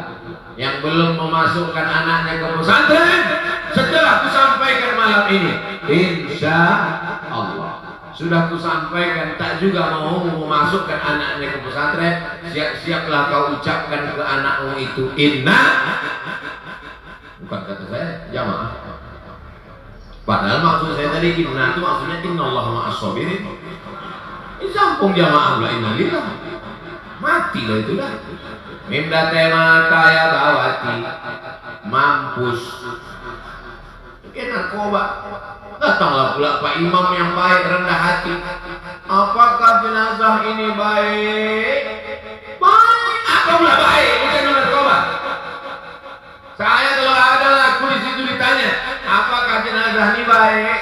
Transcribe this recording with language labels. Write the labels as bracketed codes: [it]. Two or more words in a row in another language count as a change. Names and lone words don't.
[id] Yang belum memasukkan anaknya ke pesantren, setelah kusampaikan malam ini, insya Allah sudah kusampaikan, tak juga mau memasukkan anaknya ke pesantren, siap-siaplah kau ucapkan ke anakmu itu inna, bukan kata saya, jamaah. Padahal maksud saya tadi inna itu maksudnya [ar] إن الله مع الصابرين. [id] Ini sampung jamaah lah, innalillah. Mati lah itu dah. Minda tema kaya bawati, mampus. Kayak narkoba. Datanglah pula Pak Imam yang baik, rendah hati. Apakah jenazah ini baik? Baik. Apa pula baik? Bukan narkoba. Saya kalau ada laku di situ ditanya, apakah jenazah ini baik?